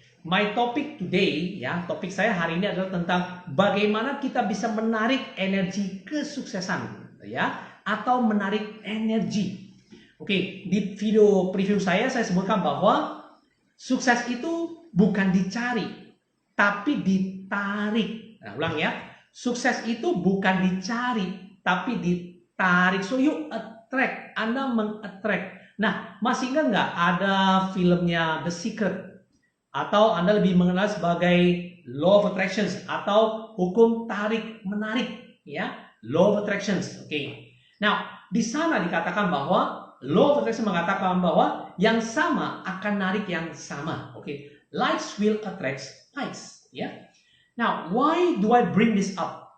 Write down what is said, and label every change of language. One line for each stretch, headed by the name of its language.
English: My topic today
Indonesian: ya, topik saya hari ini adalah tentang bagaimana kita bisa menarik energi kesuksesan ya, atau menarik energi. Oke, di video preview saya sebutkan bahwa sukses itu bukan dicari, tapi ditarik. Nah, ulang ya. Sukses itu bukan dicari, tapi ditarik.
English: So you attract,
Indonesian: Anda meng-attract. Nah, masih ingat nggak ada filmnya The Secret? Atau Anda lebih mengenal sebagai Law of Attractions atau hukum tarik-menarik, ya, Law of Attractions. Oke. Nah, di sana dikatakan bahwa Law of Attraction mengatakan bahwa yang sama akan narik yang sama.
English: Oke, likes will attract likes. Ya. Now, why do I bring this up?